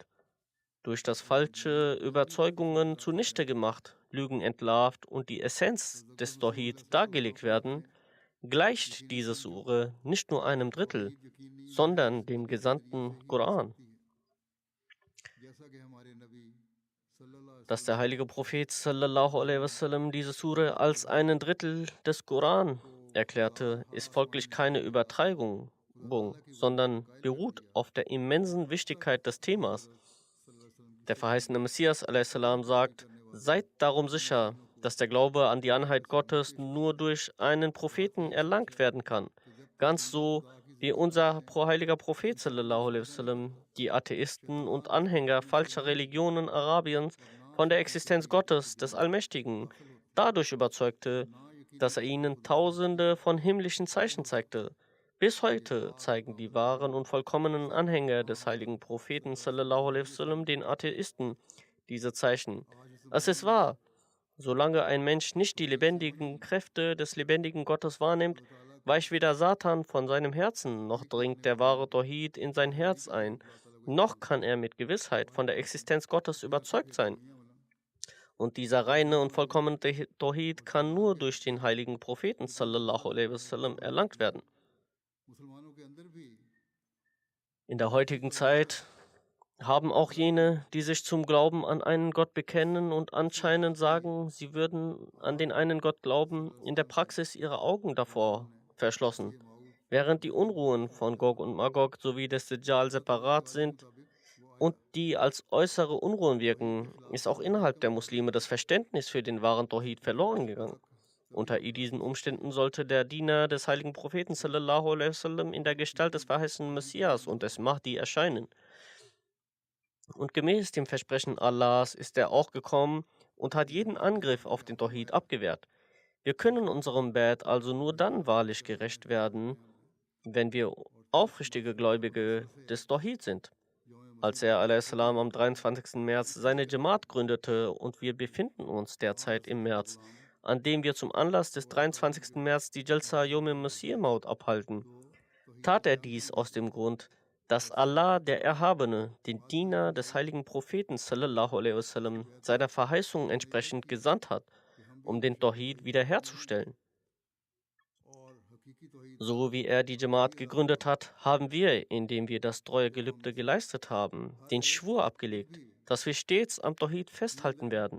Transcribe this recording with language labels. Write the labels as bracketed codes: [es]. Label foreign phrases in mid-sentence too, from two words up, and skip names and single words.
[de] Durch das falsche Überzeugungen zunichte gemacht, Lügen entlarvt und die Essenz des Tawhid dargelegt werden, gleicht diese Sure nicht nur einem Drittel, sondern dem gesamten Koran. Dass der heilige Prophet [ar] صلى الله عليه وسلم [de] diese Sure als einen Drittel des Koran erklärte, ist folglich keine Übertreibung, sondern beruht auf der immensen Wichtigkeit des Themas. Der verheißene Messias a.s. sagt: Seid darum sicher, dass der Glaube an die Einheit Gottes nur durch einen Propheten erlangt werden kann. Ganz so wie unser heiliger Prophet [ar] صلى الله عليه وسلم [de] die Atheisten und Anhänger falscher Religionen Arabiens von der Existenz Gottes, des Allmächtigen, dadurch überzeugte, dass er ihnen Tausende von himmlischen Zeichen zeigte. Bis heute zeigen die wahren und vollkommenen Anhänger des heiligen Propheten [ar] صلى الله عليه وسلم [de] den Atheisten diese Zeichen. Es ist wahr, solange ein Mensch nicht die lebendigen Kräfte des lebendigen Gottes wahrnimmt, weicht weder Satan von seinem Herzen, noch dringt der wahre Tawhid in sein Herz ein, noch kann er mit Gewissheit von der Existenz Gottes überzeugt sein. Und dieser reine und vollkommene Tawhid kann nur durch den heiligen Propheten [ar] صلى الله عليه وسلم [de] erlangt werden. In der heutigen Zeit haben auch jene, die sich zum Glauben an einen Gott bekennen und anscheinend sagen, sie würden an den einen Gott glauben, in der Praxis ihre Augen davor verschlossen. Während die Unruhen von Gog und Magog sowie des Dajjal separat sind und die als äußere Unruhen wirken, ist auch innerhalb der Muslime das Verständnis für den wahren Tawhid verloren gegangen. Unter diesen Umständen sollte der Diener des heiligen Propheten [ar] صلى الله عليه وسلم [de] in der Gestalt des verheißenen Messias und des Mahdi erscheinen. Und gemäß dem Versprechen Allahs ist er auch gekommen und hat jeden Angriff auf den Tawhid abgewehrt. Wir können unserem Bad also nur dann wahrlich gerecht werden, wenn wir aufrichtige Gläubige des Tawhid sind. Als er a.s. am 23. März seine Jamaat gründete und wir befinden uns derzeit im März, an dem wir zum Anlass des 23. März die Jalsa Yom al-Masih Maud abhalten, tat er dies aus dem Grund, dass Allah, der Erhabene, den Diener des heiligen Propheten [ar] صلى الله عليه وسلم [de] seiner Verheißung entsprechend gesandt hat, um den Tawhid wiederherzustellen. So wie er die Jamaat gegründet hat, haben wir, indem wir das Treuegelübde geleistet haben, den Schwur abgelegt, dass wir stets am Tawhid festhalten werden.